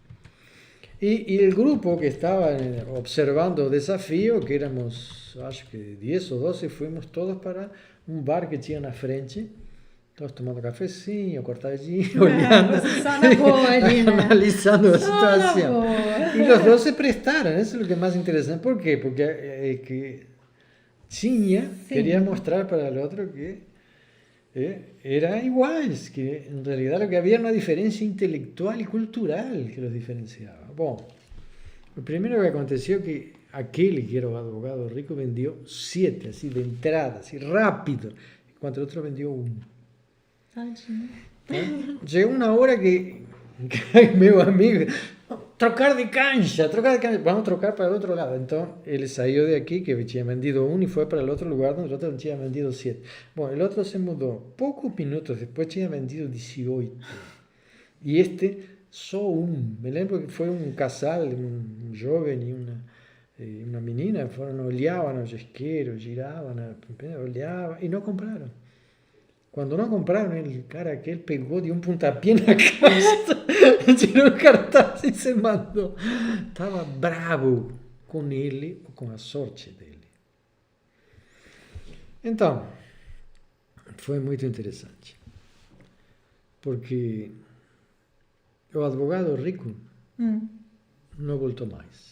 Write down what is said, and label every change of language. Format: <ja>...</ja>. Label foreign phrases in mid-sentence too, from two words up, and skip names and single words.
<pt>E o grupo que estava observando o desafio, que éramos, acho que 10 ou 12, fomos todos para um bar que tinha na frente, todos tomando cafezinho, cortadinho, olhando, Só na boa ali, né? analisando a Só situação. na boa. E os dois se prestaram, isso é o que é mais interessante. Por quê? Porque tinha, Sim.</pt> <es>quería mostrar para el otro que eran iguales, que en realidad lo que había era una diferencia intelectual y cultural que los diferenciaba. Bueno, lo primero que aconteció que aquel que era un abogado rico vendió 7, así de entrada, así rápido, enquanto el otro vendió 1.</es> <pt>Tadinho.</pt> <es>Llegó una hora que</es> <pt>meu amigo, trocar de</pt> <es>cancha, vamos a trocar para el otro lado. Entonces él salió de aquí, que</es> <pt>tinha vendido</pt> <es>1, y fue para el otro lugar donde el otro</es> <pt>tinha vendido</pt> <es>7. Bueno, el otro se mudó. Pocos minutos después</es> <pt>tinha vendido</pt> <es>18. Y este só 1. Me lembro que fue un casal, un joven y una menina, olhaban al isqueiro, giraban, olhaban y no compraron. Cuando no compraron, el cara aquel pegó de un puntapié en la casa, tiró el cartaz y se mandó.</es> <pt>Estaba bravo com ele ou com a sorte dele. Então, foi muito interessante, porque o advogado rico não voltou mais.</pt>